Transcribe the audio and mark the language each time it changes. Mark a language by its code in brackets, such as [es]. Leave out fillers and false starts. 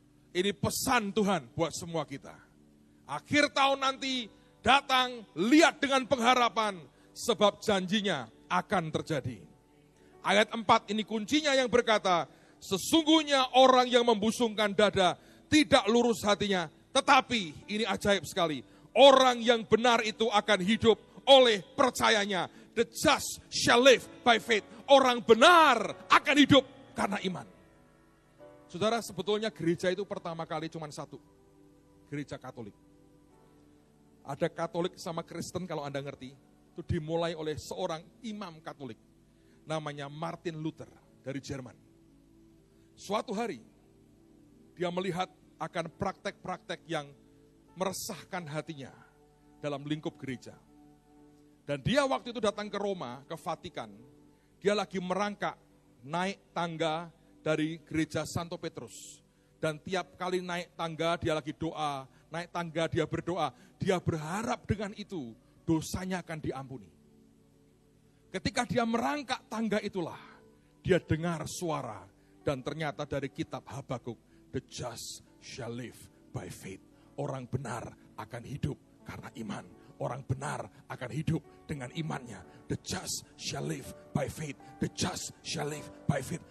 [id] Ini pesan Tuhan buat semua kita. Akhir tahun nanti datang, lihat dengan pengharapan, sebab janjinya akan terjadi. Ayat 4 ini kuncinya yang berkata, sesungguhnya orang yang membusungkan dada tidak lurus hatinya, tetapi ini ajaib sekali, orang yang benar itu akan hidup oleh percayanya. [en] The just shall live by faith. [id] Orang benar akan hidup karena iman. Saudara, sebetulnya gereja itu pertama kali cuma satu. Gereja Katolik. Ada Katolik sama Kristen kalau Anda ngerti. Itu dimulai oleh seorang imam Katolik. Namanya Martin Luther dari Jerman. Suatu hari, dia melihat akan praktek-praktek yang meresahkan hatinya dalam lingkup gereja. Dan dia waktu itu datang ke Roma, ke Vatikan. Dia lagi merangkak naik tangga dari gereja Santo Petrus. Dan tiap kali naik tangga dia lagi doa, naik tangga dia berdoa. Dia berharap dengan itu dosanya akan diampuni. Ketika dia merangkak tangga itulah, dia dengar suara. Dan ternyata dari kitab Habakuk, [en] the just shall live by faith. [id] Orang benar akan hidup karena iman. Orang benar akan hidup dengan imannya. [en] The just shall live by faith. The just shall live by faith.